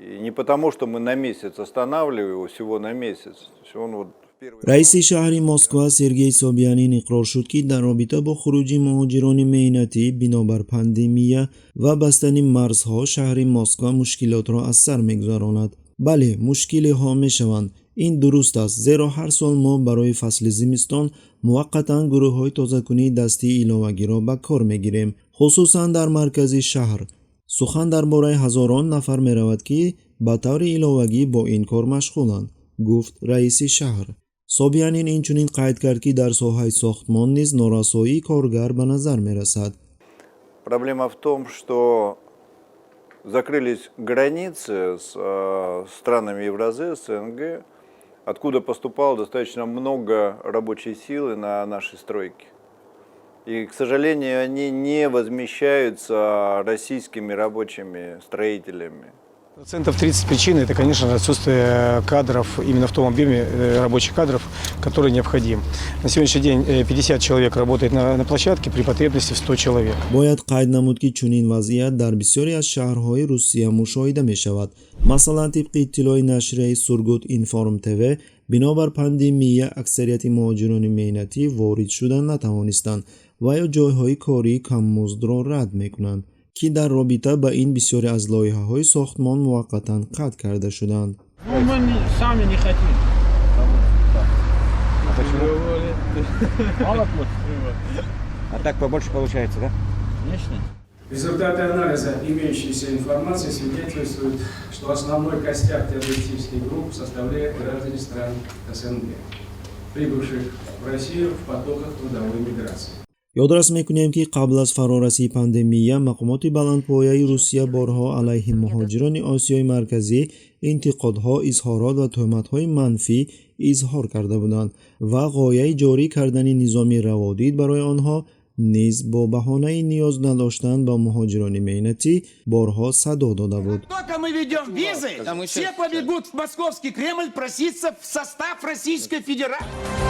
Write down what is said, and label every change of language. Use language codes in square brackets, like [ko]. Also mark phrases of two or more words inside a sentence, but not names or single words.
[ru] не потому, что мы на месяц останавливаем его, всего на месяц. Он вот [tg] رئیس شهری مسکو سرگئی سوبیانین اقرار شد که در رابطه با خروج مهاجران مهنتی بنابر پاندمی و بستن مرزها شهر مسکو مشکلات را از سر می‌گذراند. بله، مشکل ها میشوند. این درست است، زیرا هر سال ما برای فصل زمستان موقتا گروه های تازه‌کنی دستی علاوگی را به کار میگیریم، خصوصا در مرکز شهر. سخن درباره هزاران نفر میرود که به طور علاوگی با این کار مشغولند، گفت رئیس شهر. سوبیانین اینچنین قید کرد که در ساحه ساختمان نیز نارسایی کارگر به نظر میرسد. [ru] Проблема в том, что закрылись границы с странами Евразии, СНГ, откуда поступало достаточно много рабочей силы на наши стройки. И, к сожалению, они не возмещаются российскими рабочими строителями. Процентов 30 причин – это, конечно, отсутствие кадров именно в том объеме рабочих кадров, который необходим. На сегодняшний день 50 человек работает на площадке при потребности в 100 человек. [tg] باید قید نمود که چنین وضعیت در بسیاری از شهرهای روسیه مشاهده می شود. مثلا طبق اطلاع نشریه سورگوت اینفارم تیوی، بنابر پاندمی اکثریت مهاجران مهنتی وارد شدن نتوانستند و یا جایهای کاری کم مزد را رد می کنند که در رابطه با این بسیاری از لایحه‌های ساختمان موقتا قطع کرده شدند. [ru] Результаты анализа имеющейся информации свидетельствуют, что основной костяк террористических групп составляет граждане стран СНГ, прибывших в Россию в потоках трудовой миграции. [tg] یادرس میکنیم که قبل از فرارسی پاندمی مقامات بلندپایه روسیه بارها علیه مهاجران آسیای مرکزی انتقادها، اظهارات و تهمت‌های منفی اظهار کرده بودند و غایه جاری کردن نظام روادید برای آنها نیز با بهانه نیاز نداشتن به مهاجران مهنتی بارها صدا داده بود. [ru] Только мы ведем визы, все побегут в московский Кремль проситься в состав Российской Федерации.